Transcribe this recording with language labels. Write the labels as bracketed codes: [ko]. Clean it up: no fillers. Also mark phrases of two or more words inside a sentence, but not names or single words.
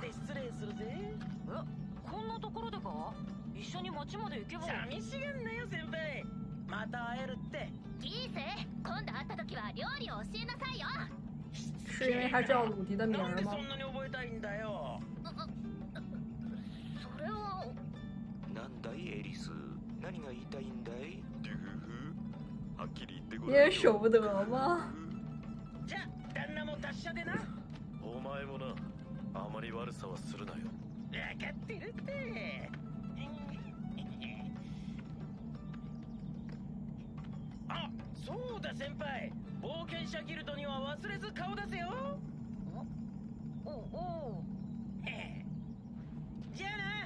[ja] こんなところでか？一緒に街まで行けば。寂しがんなよ先輩。また会えるって。ギース、今度会った時は料理を教えなさいよ。 [zh] 是因为他知道鲁迪的名 [ja] なんで [zh] 吗？ [ja] そんなに覚えたいんだよ。それは。なんだいエリス、何が言いたいんだい？デュフフ。はっきり言ってご [zh] 因 [ja] らんよ。 [zh] 为舍不得吗？ [ja] じゃあ旦那も達者でな。お前もな、あまり悪さはするなよ。分かってるって。あ、そうだ先輩。冒険者ギルドには忘れず顔出せよ。おお。じゃあな。